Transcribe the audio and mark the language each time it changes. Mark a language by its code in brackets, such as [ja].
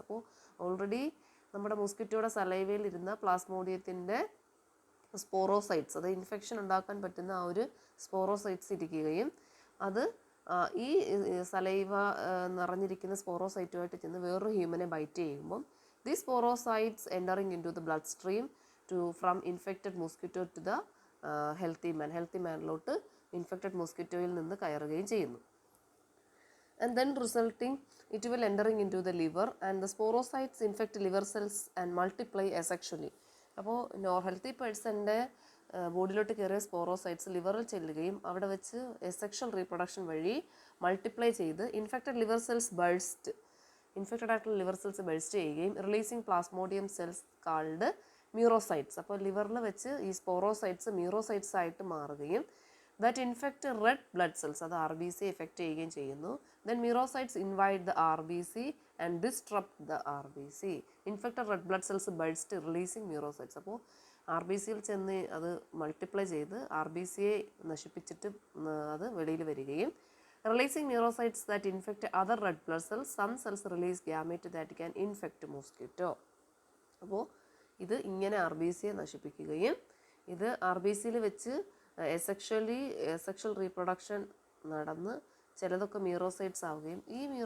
[ml] അപ്പോൾ ഓൾറെഡി നമ്മുടെ മോസ്കിറ്റോയുടെ സലൈവയിൽ ഇരുന്ന പ്ലാസ്മോഡിയത്തിൻ്റെ സ്പോറോസൈറ്റ്സ്, അത് ഇൻഫെക്ഷൻ ഉണ്ടാക്കാൻ പറ്റുന്ന ആ ഒരു സ്പോറോസൈറ്റ്സ് ഇരിക്കുകയും അത് ഈ സലൈവ നിറഞ്ഞിരിക്കുന്ന സ്പോറോസൈറ്റുമായിട്ട് ചെന്ന് വേറൊരു ഹ്യൂമനെ ബൈറ്റ് ചെയ്യുമ്പം [en] the sporozoites entering into the blood stream from infected mosquito to the healthy [ml] മാനിലോട്ട് infected മോസ്കിറ്റോയിൽ നിന്ന് കയറുകയും ചെയ്യുന്നു. [en] and then resulting it will entering into the liver, and the sporocytes infect liver cells and multiply asexually. [ml] അപ്പോൾ healthy പേഴ്സൻ്റെ ബോഡിയിലോട്ട് കയറിയ സ്പോറോസൈറ്റ്സ് ലിവറിൽ ചെല്ലുകയും അവിടെ വെച്ച് asexual reproduction വഴി മൾട്ടിപ്ലൈ ചെയ്ത് ഇൻഫെക്റ്റഡ് ലിവർ സെൽസ് ബൾസ്റ്റ്, ഇൻഫെക്റ്റഡ് ആയിട്ടുള്ള ലിവർ സെൽസ് ബൾസ്റ്റ് ചെയ്യുകയും [en] Releasing plasmodium cells called merozoites. [ml] അപ്പോൾ ലിവറിൽ വെച്ച് ഈ സ്പോറോസൈറ്റ്സ് മ്യൂറോസൈറ്റ്സ് ആയിട്ട് മാറുകയും [en] that infect red blood cells, [ml] അത് ആർ ബി സി എഫക്റ്റ് ചെയ്യുകയും ചെയ്യുന്നു. [en] Then merozoites invade the RBC and disrupt the RBC. Infected red blood cells burst releasing merozoites. [ml] അപ്പോൾ ആർ ബി സിയിൽ ചെന്ന് അത് മൾട്ടിപ്ലൈ ചെയ്ത് ആർ ബി സിയെ നശിപ്പിച്ചിട്ട് അത് വെളിയിൽ വരികയും [en] releasing merozoites that infect other red blood cells. Some cells release gamete that can infect mosquito. [ml] അപ്പോൾ ഇത് ഇങ്ങനെ ആർ ബി സിയെ നശിപ്പിക്കുകയും ഇത് ആർ ബി സിയിൽ വെച്ച് എസെക്ഷൽ റീപ്രൊഡക്ഷൻ നടന്ന് ചിലതൊക്കെ മ്യൂറോസൈറ്റ്സ് ആവുകയും ഈ